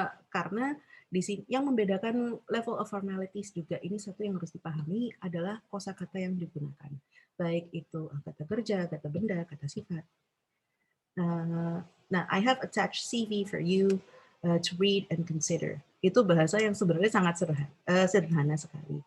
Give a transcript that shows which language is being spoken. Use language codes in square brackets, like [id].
[id] Karena di sini yang membedakan [en] level of formalities [id] juga ini satu yang harus dipahami adalah kosakata yang digunakan, baik itu kata kerja, kata benda, kata sifat. [en] Nah, I have attached CV for you to read and consider. [id] Itu bahasa yang sebenarnya sangat sederhana sekali.